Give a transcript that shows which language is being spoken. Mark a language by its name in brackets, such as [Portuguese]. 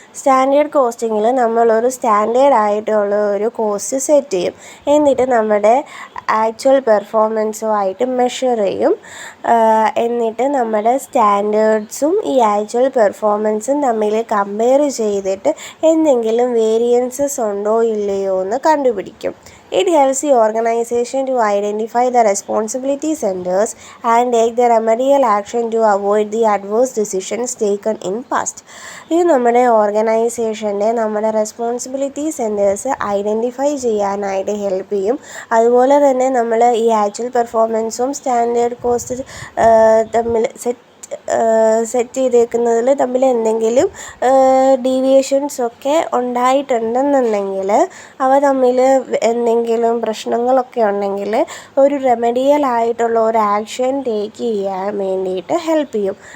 [Malayalam] Standard കോസ്റ്റിങ്ങിൽ നമ്മളൊരു standard ആയിട്ടുള്ള ഒരു കോസ്റ്റ് സെറ്റ് ചെയ്യും. എന്നിട്ട് നമ്മുടെ ആക്ച്വൽ പെർഫോമൻസുമായിട്ട് മെഷർ ചെയ്യും. എന്നിട്ട് നമ്മുടെ സ്റ്റാൻഡേർഡ്സും ഈ ആക്ച്വൽ പെർഫോമൻസും തമ്മിൽ കമ്പയർ ചെയ്തിട്ട് എന്തെങ്കിലും വേരിയൻസസ് ഉണ്ടോ ഇല്ലയോ എന്ന് കണ്ടുപിടിക്കും. [English] It helps the organization to identify the responsibility centers and take the remedial action to avoid the adverse decisions taken in past. [Malayalam] ഇത് നമ്മുടെ ഓർഗനൈസേഷൻ്റെ നമ്മുടെ റെസ്പോൺസിബിലിറ്റി സെൻറ്റേഴ്സ് ഐഡൻറ്റിഫൈ ചെയ്യാനായിട്ട് ഹെൽപ്പ് ചെയ്യും. അതുപോലെ തന്നെ നമ്മൾ ഈ ആക്ച്വൽ പെർഫോമൻസും സ്റ്റാൻഡേർഡ് കോസ്റ്റ് തമ്മിൽ സെറ്റ് ചെയ്തേക്കുന്നതിൽ തമ്മിൽ എന്തെങ്കിലും ഡീവിയേഷൻസൊക്കെ ഉണ്ടായിട്ടുണ്ടെന്നുണ്ടെങ്കിൽ അവ തമ്മിൽ എന്തെങ്കിലും പ്രശ്നങ്ങളൊക്കെ ഉണ്ടെങ്കിൽ ഒരു റെമഡിയൽ ആയിട്ടുള്ള ഒരു ആക്ഷൻ ടേക്ക് ചെയ്യാൻ വേണ്ടിയിട്ട് ഹെൽപ്പ് ചെയ്യും.